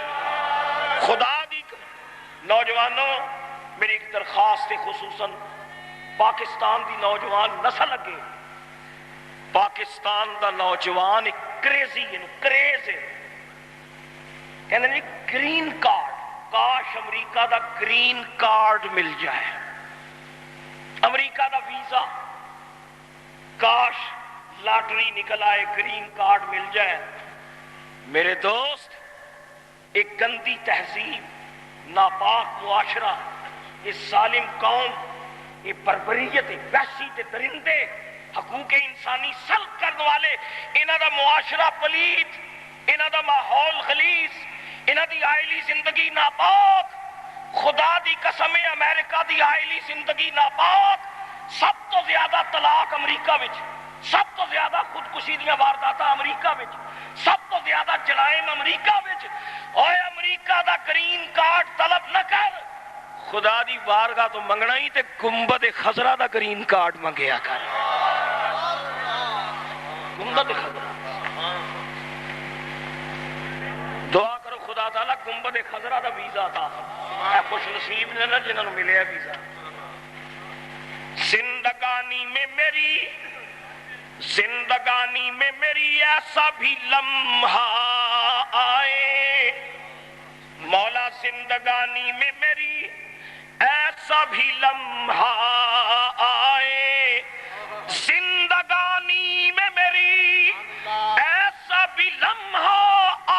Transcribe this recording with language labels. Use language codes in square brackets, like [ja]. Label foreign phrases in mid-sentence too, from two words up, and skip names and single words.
[pa] خدا دی نوجوانوں میری ایک درخواست ہے، خصوصاً پاکستان دی نوجوان نسل اگے، پاکستان دا نوجوان ایک کریزی ہے، کریز ہے، کہنے نہیں [en] green card, [pa] کاش امریکہ دا [en] green card [pa] مل جائے، امریکہ دا ویزا، کاش لاٹری نکل آئے [en] green card [pa] مل جائے۔ میرے دوست ایک گندی تہذیب، ناپاک معاشرہ، یہ ظالم قوم، یہ بربریت، وحشی تے درندے، حقوق انسانی سلب کرنے والے، انہاں دا معاشرہ پلیت، انہاں دا ماحول خلیص، انہاں دی آئلی زندگی ناپاک، خدا دی قسم امریکہ دی آئلی زندگی ناپاک، سب تو زیادہ طلاق امریکہ وچ، سب تو زیادہ خودکشی دیاں وارداتاں امریکہ وچ، سب تو زیادہ جرائم امریکہ وچ۔ اوے امریکہ دا [en] green card [pa] طلب نہ کر، خدا دی بارگاہ تو منگنا ہی تے گنبد خضرا دا [en] green card [pa] منگیا کر، گنبد خضرا۔ دعا کرو خدا تعالیٰ گنبد خضرا دا ویزا عطا فرما، اے خوش نصیب نے نا جنہاں نوں ملیا ویزا۔ [ur] زندگانی میں میری ایسا بھی لمحہ آئے، مولا زندگانی میں میری ایسا بھی لمحہ آئے، زندگانی میں میری ایسا بھی لمحہ